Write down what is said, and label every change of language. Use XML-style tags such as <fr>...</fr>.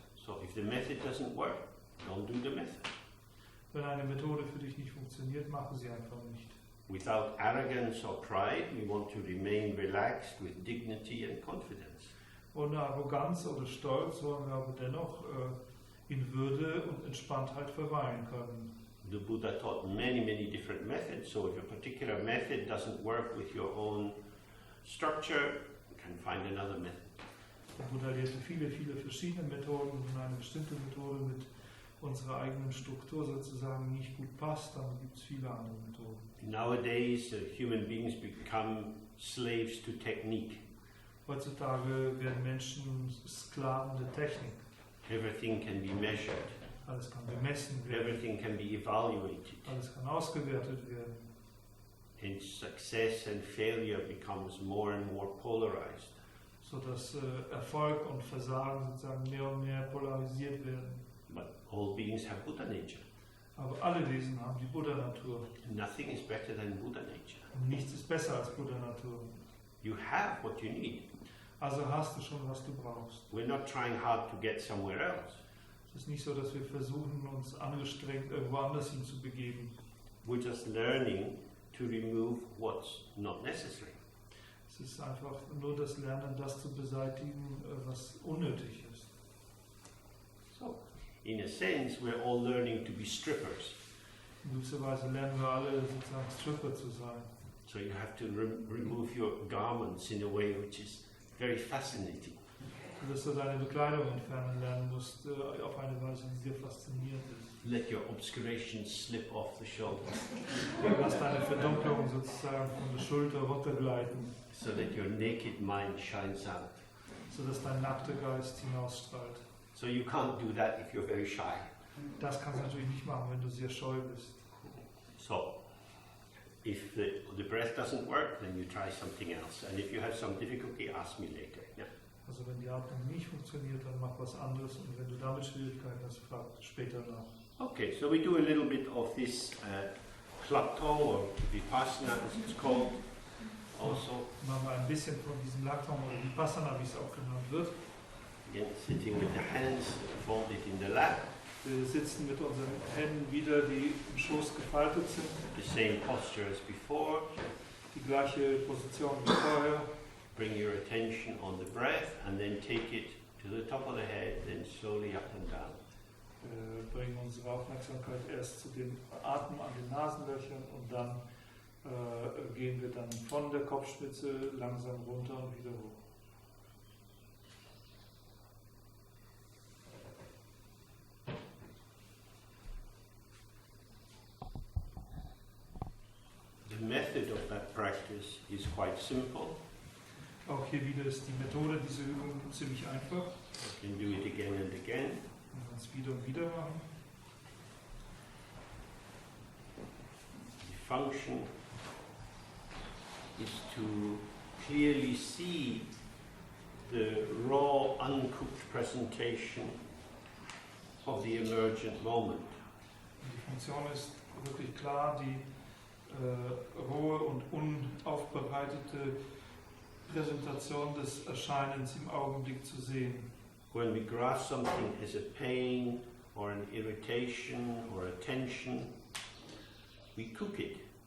<en>So if the method doesn't work, don't do the method.</en> <de>Wenn eine Methode für dich nicht funktioniert, mache sie einfach nicht.</de> <en>Without arrogance or pride, we want to remain relaxed with dignity and confidence.</en> <de>Ohne Arroganz oder Stolz wollen wir aber dennoch in Würde und Entspanntheit verweilen können.</de> <en>The Buddha taught many different methods, so if a particular method doesn't work with your own structure, you can find another method.</en> <de>Der Buddha lehrte viele verschiedene Methoden, und wenn eine bestimmte Methode mit unserer eigenen Struktur sozusagen nicht gut passt, dann gibt es viele andere Methoden.</de> <en>Nowadays, human beings become slaves to technique.</en> <de>Heutzutage werden Menschen Sklaven der Technik.</de> <en>Everything can be measured.</en> <de>Alles kann gemessen werden.</de> <en>Everything can be evaluated.</en> <de>Alles kann ausgewertet werden.</de> <en>And success and failure becomes more and more polarized.</en> <de>Sodass Erfolg und Versagen sozusagen mehr und mehr polarisiert werden.</de> <en>But all beings have Buddha nature.</en> <de>Aber alle Wesen haben die Buddha-Natur.</de> <en>Nothing is better than Buddha nature.</en> <de>Und nichts ist besser als Buddha-Natur.</de> <en>You have what you need.</en> <de>Also hast du schon, was du brauchst.</de> <en>We're not trying hard to get somewhere else.</en> <de>Es ist nicht so, dass wir versuchen, uns angestrengt irgendwo anders hin zu begeben.</de> <en>We're just learning to remove what's not necessary.</en> <de>Es ist einfach nur das Lernen, das zu beseitigen, was unnötig ist.</de> <en>So, in a sense, we're all learning to be strippers.</en> <de>In gewisser Weise lernen wir alle sozusagen Stripper zu sein.</de> <en>So you have to remove your garments in a way which is very fascinating.</en> <de>Dass du deine Bekleidung entfernen lernen musst, auf eine Weise, die sehr faszinierend ist.</de> <en>Let your obscurations slip off the shoulder</en> <de>Lass deine Verdunklung sozusagen von der Schulter runtergleiten,</de> <en>so that your naked mind shines out.</en> <de>sodass dein nackter Geist hinausstrahlt.</de> <en>So you can't do that if you're very shy.</en> <de>Das kannst du natürlich nicht machen, wenn du sehr scheu bist.</de> <en>So, if the breath doesn't work, then you try something else. And if you have some difficulty, ask me later. Yeah.</en> <de>Also wenn die Atmung nicht funktioniert, dann mach was anderes, und wenn du damit Schwierigkeiten hast, frag später nach.</de> <en>Okay, so we do a little bit of this Klaptong or Vipassana, as it's called, also.</en> <de>Machen wir ein bisschen von diesem Laktam oder Vipassana, wie es auch genannt wird.</de> <en>Again, sitting with the hands folded in the lap,</en> <de>Wir sitzen mit unseren Händen wieder, die im Schoß gefaltet sind.</de> <en>the same posture as before.</en> <de>Die gleiche Position wie vorher.</de> <en>Bring your attention on the breath and then take it to the top of the head, then slowly up and down.</en> <de>Bringen unsere Aufmerksamkeit erst zu dem Atmen an den Nasenlöchern und dann gehen wir dann von der Kopfspitze langsam runter und wieder hoch.</de> <en>The method of that practice is quite simple.</en> <de>Auch hier wieder ist die Methode dieser Übung ziemlich einfach.</de> <en>You can do it again and again.</en> <de>Man kann es wieder und wieder machen.</de> <en>The function is to clearly see the raw, uncooked presentation of the emergent moment.</en> <de>Die Funktion ist wirklich klar, die rohe und unaufbereitete Präsentation des Erscheinens im Augenblick zu sehen.</de> <en>When we grasp something as a pain or an irritation or a tension, we cook it.</en>